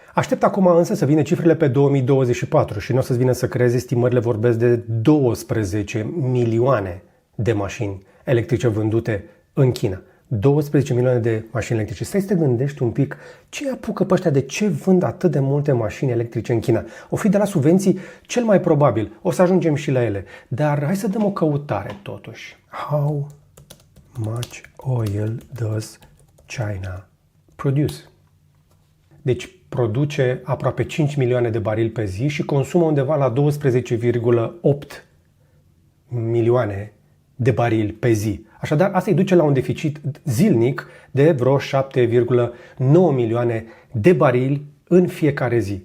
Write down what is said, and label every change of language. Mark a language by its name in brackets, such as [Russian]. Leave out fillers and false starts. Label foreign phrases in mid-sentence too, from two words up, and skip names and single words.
[Romanian] Aștept acum însă să vină cifrele pe 2024 și nu o să-ți vină să crezi, estimările vorbesc de 12 milioane de mașini electrice vândute în China. 12 milioane de mașini electrice. Stai să te gândești un pic ce apucă pe ăștia, de ce vând atât de multe mașini electrice în China. O fi de la subvenții cel mai probabil. O să ajungem și la ele. Dar hai să dăm o căutare totuși. [English] How much oil does China produce? [Romanian] Deci produce aproape 5 milioane de barili pe zi și consumă undeva la 12,8 milioane de barili pe zi. Așadar, asta îi duce la un deficit zilnic de vreo 7,9 milioane de barili în fiecare zi.